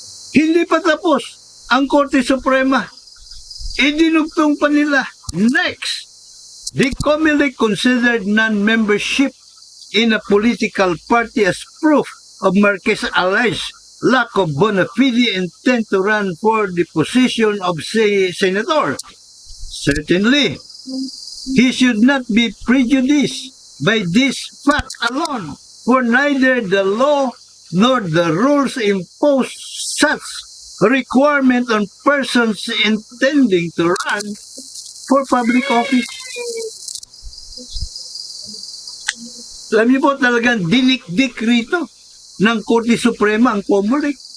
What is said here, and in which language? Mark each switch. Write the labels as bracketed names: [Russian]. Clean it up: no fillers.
[Filipino] Hindi pa tapos ang Korte Suprema. Idinugtong pa nila. [English] Next, the COMELEC considered non-membership in a political party as proof of Marquez alleged lack of bona fide intent to run for the position of senator. Certainly, he should not be prejudiced by this fact alone, for neither the law nor the rules impose such requirement on persons intending to run for public office. [Filipino] Alam niyo po talagang dinikdik rito ng Korte Suprema ang COMELEC.